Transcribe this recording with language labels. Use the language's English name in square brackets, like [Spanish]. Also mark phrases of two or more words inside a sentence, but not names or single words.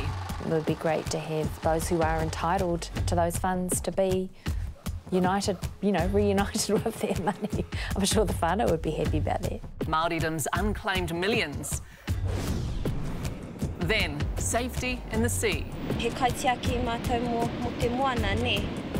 [English] It would be great to have those who are entitled to those funds to be united, reunited with their money. I'm sure the whānau would be happy about that. Māoridom's unclaimed millions. Then, safety in the sea. [Māori] He kaitia ki mātou mo te moana, ne?